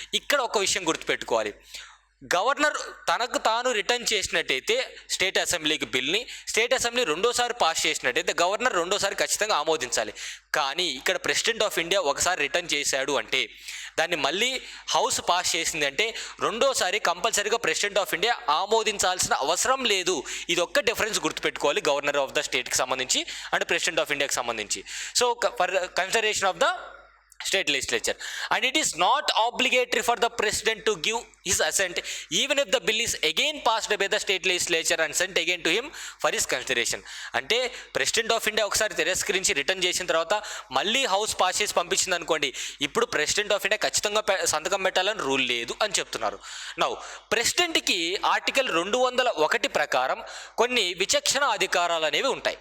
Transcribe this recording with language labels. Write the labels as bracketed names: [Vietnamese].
[Telugu] ఇక్కడ ఒక విషయం గుర్తుపెట్టుకోవాలి, గవర్నర్ తనకు తాను రిటర్న్ చేసినట్టయితే స్టేట్ అసెంబ్లీకి బిల్ని స్టేట్ అసెంబ్లీ రెండోసారి పాస్ చేసినట్టయితే గవర్నర్ రెండోసారి ఖచ్చితంగా ఆమోదించాలి. కానీ ఇక్కడ ప్రెసిడెంట్ ఆఫ్ ఇండియా ఒకసారి రిటర్న్ చేశాడు అంటే దాన్ని మళ్ళీ హౌస్ పాస్ చేసింది అంటే రెండోసారి కంపల్సరీగా ప్రెసిడెంట్ ఆఫ్ ఇండియా ఆమోదించాల్సిన అవసరం లేదు. ఇది ఒక్క డిఫరెన్స్ గుర్తుపెట్టుకోవాలి గవర్నర్ ఆఫ్ ద స్టేట్కి సంబంధించి అండ్ ప్రెసిడెంట్ ఆఫ్ ఇండియాకి సంబంధించి. [English] So for consideration of the state legislature, and it is not obligatory for the president to give his assent even if the bill is again passed by the state legislature and sent again to him for his consideration. [Telugu] అంటే president of India ఒకసారి తిరస్కరించి return చేసిన తర్వాత మళ్ళీ house pass చేసి పంపించింది అనుకోండి, ఇప్పుడు ప్రెసిడెంట్ ఆఫ్ ఇండియా ఖచ్చితంగా సంతకం పెట్టాలని రూల్ లేదు అని చెప్తున్నారు. నౌ ప్రెసిడెంట్కి ఆర్టికల్ 201 ప్రకారం కొన్ని విచక్షణ అధికారాలు అనేవి ఉంటాయి.